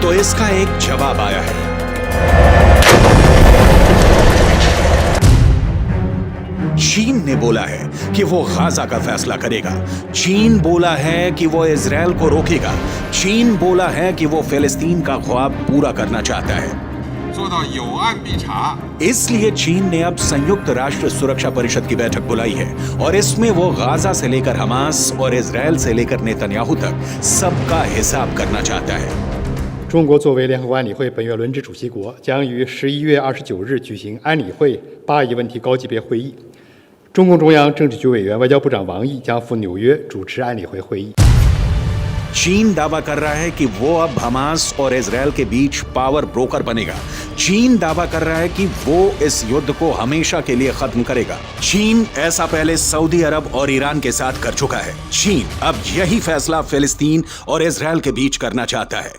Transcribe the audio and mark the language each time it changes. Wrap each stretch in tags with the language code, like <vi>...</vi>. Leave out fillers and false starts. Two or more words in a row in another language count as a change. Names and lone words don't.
<hi>तो इसका एक जवाब आया है। चीन ने बोला है कि वो गाजा का फैसला करेगा। चीन बोला है कि वो इजराइल को रोकेगा। चीन बोला है कि वो फिलिस्तीन का ख्वाब पूरा करना चाहता है।</hi> <zh>做到有案必查。</zh> <hi>इसलिए चीन ने अब संयुक्त राष्ट्र सुरक्षा परिषद की बैठक बुलाई है और इसमें वो गाजा से लेकर हमास और इजराइल से लेकर नेतन्याहू तक सबका हिसाब करना चाहता है।</hi> <zh>中国作为联合国安理会本月轮值主席国，将于11月29日举行安理会巴以问题高级别会议。中共中央政治局委员、外交部长王毅将赴纽约主持安理会会议。</zh> <hi>चीन दावा कर रहा है कि वो अब हमास और इजराइल के बीच</hi> <en>power broker</en> <hi>बनेगा। चीन दावा कर रहा है कि वो इस युद्ध को हमेशा के लिए खत्म करेगा। चीन ऐसा पहले सऊदी अरब और ईरान के साथ कर चुका है। चीन अब यही फैसला फिलिस्तीन और इजराइल के बीच करना चाहता है।</hi>